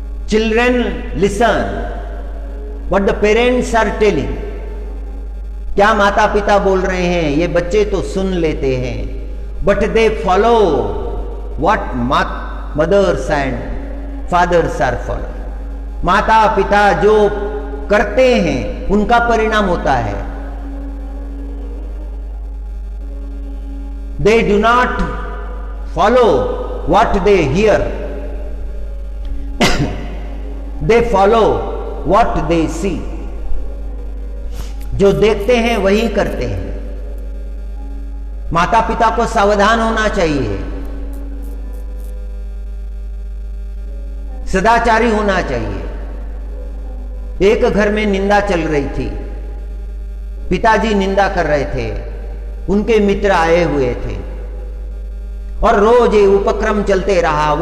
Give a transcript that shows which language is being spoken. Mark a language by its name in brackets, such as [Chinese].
[English] Children listen what the parents are telling। [Hindi] क्या माता पिता बोल रहे हैं ये बच्चे तो सुन लेते हैं, [English] But they follow what mothers and fathers are following। [Hindi] माता पिता जो करते हैं उनका परिणाम होता है। [English] They do not follow what they hear, they follow what they see। [Hindi] जो देखते हैं वही करते हैं। माता पिता को सावधान होना चाहिए, सदाचारी होना चाहिए। एक घर में निंदा चल रही थी, पिताजी निंदा कर रहे थे, उनके मित्र आए हुए थे और रोज ये उपक्रम चलते रहा।